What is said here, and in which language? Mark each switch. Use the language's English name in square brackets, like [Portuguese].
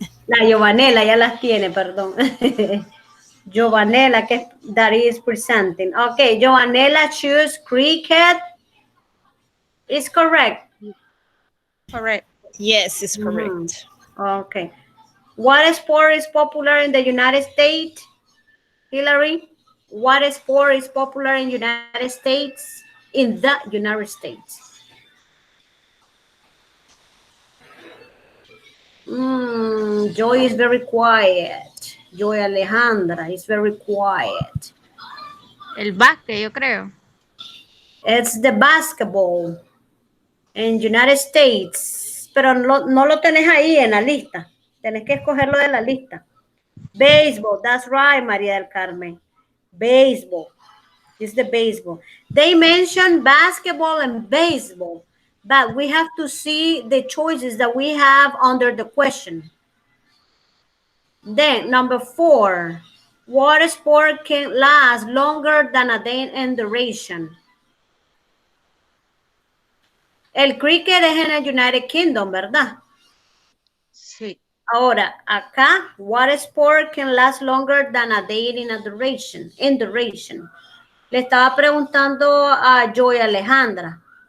[Spanish] La Giovanela ya las tiene, perdón. [English] Giovanela, que that is presenting. Okay, Giovanela choose cricket. Is correct. Correct. Yes, it's correct. Okay. What sport is popular in the United States? Hillary, what sport is popular in United States? In the United States. Joy is very quiet. Joy Alejandra is very quiet. [Spanish] El básquet, yo creo. [English] It's the basketball in United States. [Spanish] Pero no lo tenés ahí en la lista. Tenés que escogerlo de la lista. [English] Baseball, that's right, María del Carmen. Baseball. It's the baseball. They mentioned basketball and baseball, but we have to see the choices that we have under the question. Then, number 4, what sport can last longer than a day in duration? [Spanish] El cricket es en el United Kingdom, ¿verdad? Sí. Ahora, acá, [English] what sport can last longer than a day in a duration? In duration. [Spanish] Le estaba preguntando a Joy Alejandra.